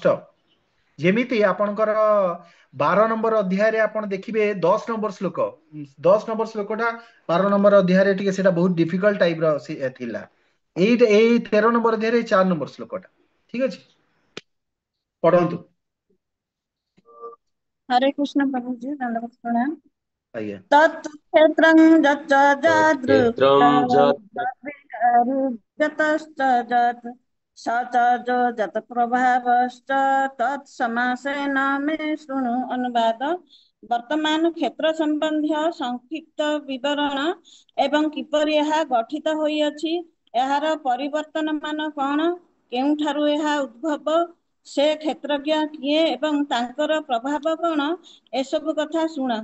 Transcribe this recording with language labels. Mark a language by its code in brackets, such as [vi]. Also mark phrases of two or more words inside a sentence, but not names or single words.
[or] ଯେମିତି ଆପଣଙ୍କର 12 ନମ୍ବର ଅଧ୍ୟାୟରେ ଆପଣ ଦେଖିବେ 10 ନମ୍ବର ଶ୍ଲୋକ, 10 ନମ୍ବର ଶ୍ଲୋକଟା 12 ନମ୍ବର ଅଧ୍ୟାୟରେ ଟିକେ ସେଟା ବହୁତ [en] difficult type [or] ର ଥିଲା। ଏଇ 13 ନମ୍ବର ଅଧ୍ୟାୟରେ 4 ନମ୍ବର ଶ୍ଲୋକଟା। ଠିକ ଅଛି, ପଢନ୍ତୁ। [hi] हरे कृष्ण प्रभु जी, दंडवत प्रणाम। [or] ଆଜ୍ଞା। [sa] तत्क्षेत्रं यच्च तत्क्षेत्रं जादृक् यतश्च स च जो जत प्रभावश्च तत्समासेन मे शृणु। [or] अनुवाद। ବର୍ତ୍ତମାନ କ୍ଷେତ୍ର ସମ୍ବନ୍ଧୀୟ ସଂକ୍ଷିପ୍ତ ବିବରଣ ଏବଂ କିପରି ଏହା ଗଠିତ ହୋଇଅଛି, ଏହାର ପରିବର୍ତ୍ତନ ମାନ କଣ, କେଉଁଠାରୁ ଏହା ଉଦ୍ଭବ, ସେ କ୍ଷେତ୍ରଜ୍ଞ କିଏ ଏବଂ ତାଙ୍କର ପ୍ରଭାବ କଣ, ଏସବୁ କଥା ଶୁଣ।